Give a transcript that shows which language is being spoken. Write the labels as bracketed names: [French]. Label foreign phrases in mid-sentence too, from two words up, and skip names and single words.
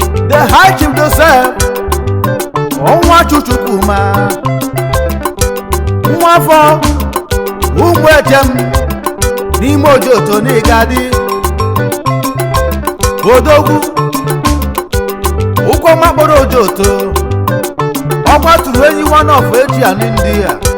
[Igbo] The High Chief Joseph Onwa Chukwuma, nwa afọ ụmụ ejem n'ime Ojoto n'Igadi. Odogwu, ụkwụ ọma kpọrọ Ojoto, ọ gbatụrụ enyi [English] one of Asia [Igbo] n'India.